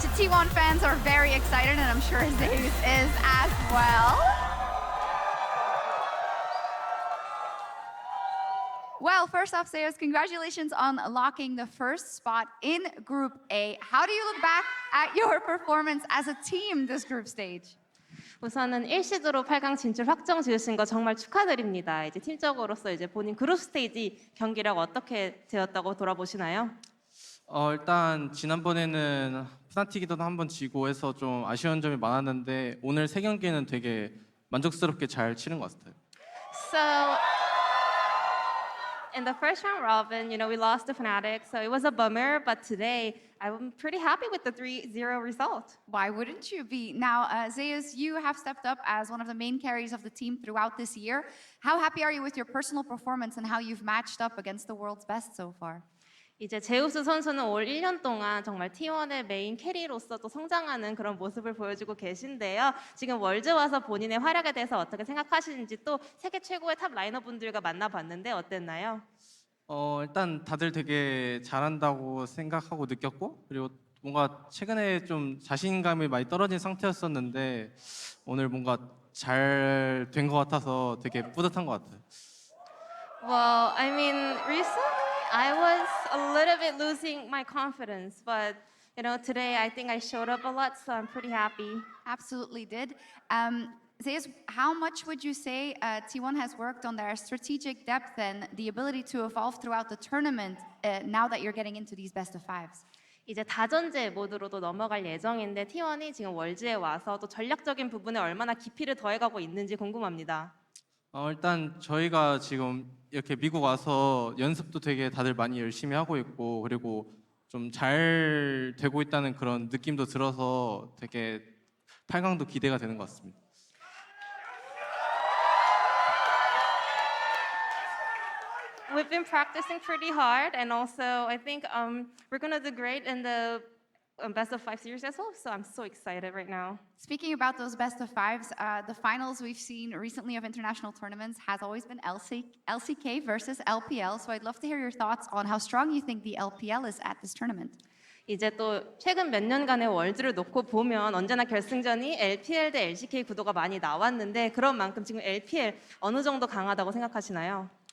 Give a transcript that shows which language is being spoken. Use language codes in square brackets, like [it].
[en] The T1 fans are very excited, and I'm sure Zeus is as well. Well, first off, Zeus, congratulations on locking the first spot in Group A. How do you look back at your performance as a team this group stage? [ko] 우선은 1시드로 8강 진출 확정 지으신 거 정말 축하드립니다. 이제 팀적으로서 이제 본인 그룹 스테이지 경기력 어떻게 되었다고 돌아보시나요? 일단 지난번에는 푸나틱이도 한번 지고 해서 좀 아쉬운 점이 많았는데 오늘 세 경기는 되게 만족스럽게 잘 치른 것 같아요. [en] So in the first round robin, you know, we lost to Fnatic, so it was a bummer, but today I'm pretty happy with the 3-0 result. Why wouldn't you be? Now, Zeus, you have stepped up as one of the main carries of the team throughout this year. How happy are you with your personal performance and how you've matched up against the world's best so far? [ko] 이제 제우스 선수는 올 1년 동안 정말 T1의 메인 캐리로서 또 성장하는 그런 모습을 보여주고 계신데요. 지금 월드 와서 본인의 활약에 대해서 어떻게 생각하시는지 또 세계 최고의 탑 라이너분들과 만나봤는데 어땠나요? 일단 다들 되게 잘한다고 생각하고 느꼈고 그리고 뭔가 최근에 좀 자신감이 많이 떨어진 상태였었는데 오늘 뭔가 잘 된 것 같아서 되게 뿌듯한 것 같아요. [en] Well, I mean, recently I was a little bit losing my confidence, but you know, today I think I showed up a lot, so I'm pretty happy. Absolutely did. Zeus, how much would you say T1 has worked on their strategic depth and the ability to evolve throughout the tournament now that you're getting into these best of fives? [ko] 이제 다전제 모드로도 넘어갈 예정인데 T1이 지금 월즈에 와서 또 전략적인 부분에 얼마나 깊이를 더해가고 있는지 궁금합니다. 일단 저희가 지금 이렇게 미국 와서 연습도 되게 다들 많이 열심히 하고 있고 그리고 좀 잘 되고 있다는 그런 느낌도 들어서 되게 8강도 기대가 되는 것 같습니다. [en] We've been practicing pretty hard, and also I think we're gonna do great in the best of 5 series as well. So I'm so excited right now. Speaking about those best of fives, the finals we've seen recently of international tournaments has always been LCK versus LPL. So I'd love to hear your thoughts on how strong you think the LPL is at this tournament. [ko] 이제 또 최근 몇 년간의 월드를 놓고 보면 언제나 결승전이 LPL 대 LCK 구도가 많이 나왔는데 그런 만큼 지금 LPL 어느 정도 강하다고 생각하시나요?